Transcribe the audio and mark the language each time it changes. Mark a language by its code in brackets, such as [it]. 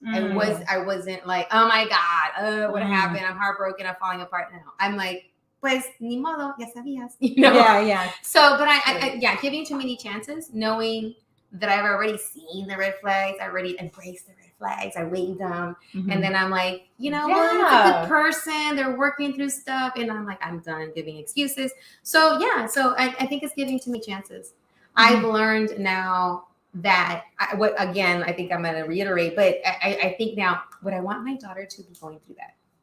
[en] I wasn't like, oh my God, what happened? I'm heartbroken, I'm falling apart now. I'm like, [es] pues ni modo, ya sabías. [en] Yeah. So, but I giving too many chances, knowing that I've already seen the red flags, I already embraced the red flags, I waved them, and then I'm like, well, it's a good person, they're working through stuff, and I'm like, I'm done giving excuses. So I think it's giving too many chances. I've learned now that I think I'm going to reiterate, but I think now, would I want my daughter to be going through that?